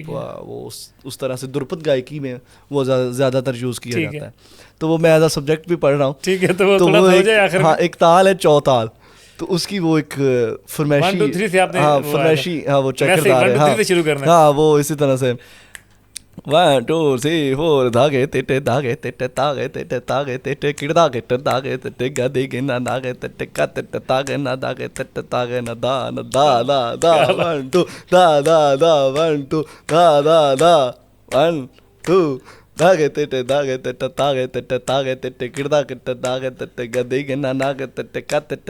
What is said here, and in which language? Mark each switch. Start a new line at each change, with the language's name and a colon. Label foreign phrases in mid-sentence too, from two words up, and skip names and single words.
Urdu: وہ اس طرح سے درپد گائکی میں وہ زیادہ تر یوز کیا جاتا ہے. تو وہ میں
English: as a subject
Urdu: بھی پڑھ رہا ہوں. ٹھیک ہے, تو وہ ایک تال ہے چوتال, تو اس کی وہ ایک فرمائشی, فرمائشی, ہاں وہ چکردار ہے, ہاں وہ اسی طرح سے 1 2 3 4 دھاگے تیٹے دھاگے تیٹے تاگے تیٹے تاگے تیٹے کڑدا گٹے دھاگے تیٹے گدے گنا دھاگے تیٹے کا تیٹے تاگے نہ دھاگے تیٹے تاگے نہ دا نہ دا دا دا 1 2 دا دا دا 1 2 دا دا دا 1 2 دھاگے تیٹے دھاگے تیٹے تاگے تیٹے تاگے تیٹے کڑدا گٹے دھاگے تیٹے گدے گنا دھاگے تیٹے کا تیٹے